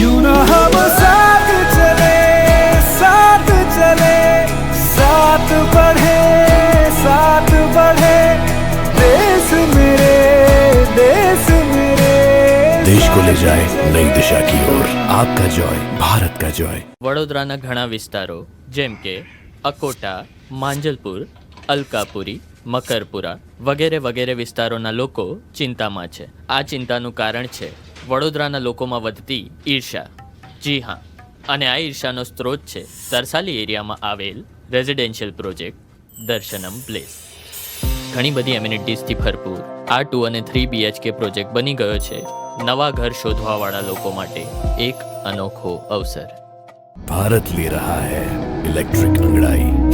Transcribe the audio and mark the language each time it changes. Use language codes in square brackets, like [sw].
[hi] क्यों ना हम साथ चले, साथ बढ़े देश मेरे, देश को ले जाए नई दिशा की ओर। आपका जॉय, भारत का जॉय। [gu] વડોદરાના ઘણા વિસ્તારો જેમ કે અકોટા, માંજલપુર, અલકાપુરી, મકરપુરા વગેરે વિસ્તારોના લોકો ચિંતામાં છે। આ ચિંતાનું કારણ છે વડોદરાના લોકોમાં વધતી ઈર્ષા। જી હા, અને આ ઈર્ષાનો સ્ત્રોત છે તરસાલી એરિયામાં આવેલ રેઝિડેન્શિયલ પ્રોજેક્ટ દર્શનમ પ્લેસ। ઘણી બધી એમ્યુનિટીઝથી ભરપૂર આ 2 અને 3 BHK પ્રોજેક્ટ બની ગયો છે નવા ઘર શોધવાવાળા લોકો માટે એક અનોખો અવસર। [hi] भारत ले रहा है इलेक्ट्रिक अंगड़ाई।